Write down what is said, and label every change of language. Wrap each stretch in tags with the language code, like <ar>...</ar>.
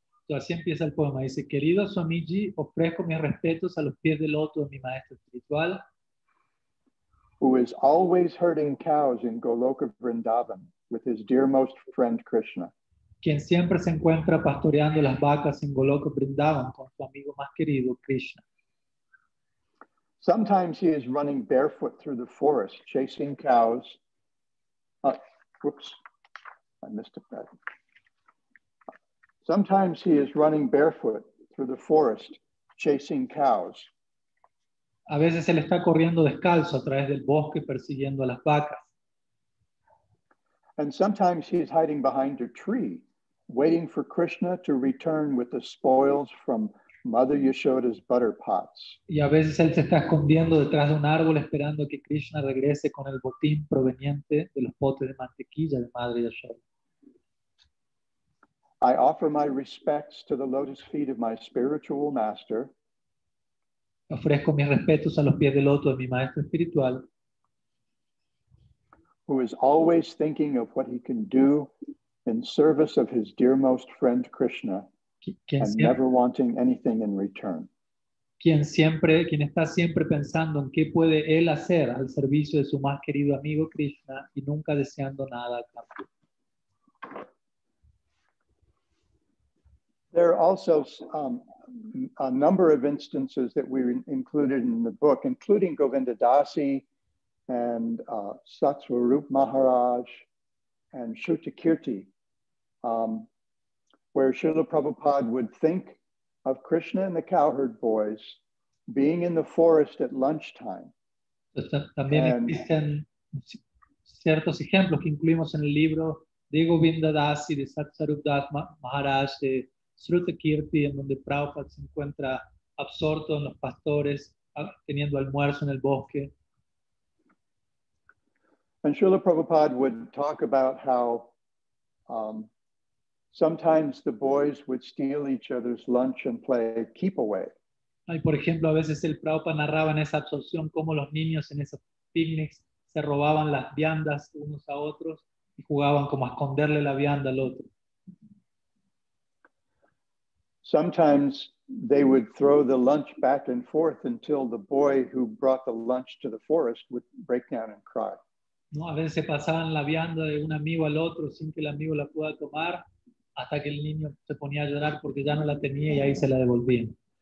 <es>So, así empieza el poema. Dice, querido Swamiji, ofrezco mis respetos a los pies del loto de mi maestro espiritual,</es> <en>who is always herding cows in Goloka Vrindavan with his dearmost friend Krishna.</en> <es>quien siempre se encuentra pastoreando las vacas en Goloka Vrindavan con su amigo más querido, Krishna.</es> <en>Sometimes he is running barefoot through the forest, chasing cows. Whoops, I missed it. Sometimes he is running barefoot through the forest, chasing cows.</en> <es>A veces él está corriendo descalzo a través del bosque persiguiendo a las vacas.</es> <en>And sometimes he is hiding behind a tree, waiting for Krishna to return with the spoils from Mother Yashoda's butter pots.</en> <es>Y a veces él se está escondiendo detrás de un árbol esperando que Krishna regrese con el botín proveniente de los potes de mantequilla de Madre Yashoda.</es> <en>I offer my respects to the lotus feet of my spiritual master,</en> <es>Ofrezco mis respetos a los pies del loto de mi maestro espiritual,</es> <en>who is always thinking of what he can do in service of his dearmost friend Krishna, and never wanting anything in return.</en> <es>quien está siempre pensando en qué puede él hacer al servicio de su más querido amigo Krishna y nunca deseando nada a cambio.</es> <en>There are also a number of instances that we included in the book, including Govinda Dasi and Satswarup Maharaj and Shrutakirti, where Srila Prabhupada would think of Krishna and the cowherd boys being in the forest at lunchtime.</en> <es>También existen ciertos ejemplos que incluimos en el libro de Govinda Dasi, de Satswarup Das Maharaj, de Shrutakirti, en donde Prabhupada se encuentra absorto en los pastores, teniendo almuerzo en el bosque.</es> <en>And Srila Prabhupada would talk about how sometimes the boys would steal each other's lunch and play keep away.</en> <es>Y por ejemplo, a veces el Prabhupada narraba en esa absorción cómo los niños en esos picnics se robaban las viandas unos a otros y jugaban como a esconderle la vianda al otro.</es> <en>Sometimes they would throw the lunch back and forth until the boy who brought the lunch to the forest would break down and cry.</en> <es>¿No? A veces se pasaban la vianda de un amigo al otro sin que el amigo la pueda tomar, hasta que el niño se ponía a llorar porque ya no la tenía y ahí se la devolvían.</es>